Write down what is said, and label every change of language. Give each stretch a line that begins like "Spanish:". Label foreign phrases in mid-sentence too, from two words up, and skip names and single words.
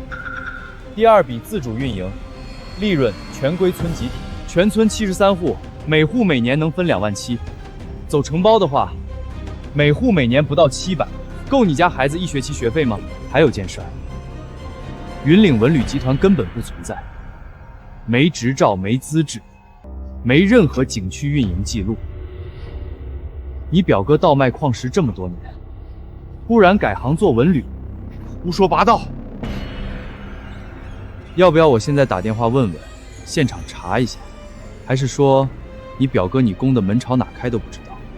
Chinese: 第二笔自主运营，利润全归村集体，全村73户，每户每年能分2万7。走承包的话，每户每年不到700，够你家孩子1学期学费吗？还有件事儿，云岭文旅集团根本不存在，没执照，没资质，没任何景区運營記錄。你表哥倒賣礦石這麼多年，忽然改行做文旅，胡說八道。要不要我現在打電話問問，現場查一下？還是說你表哥你公的門朝哪開都不知道？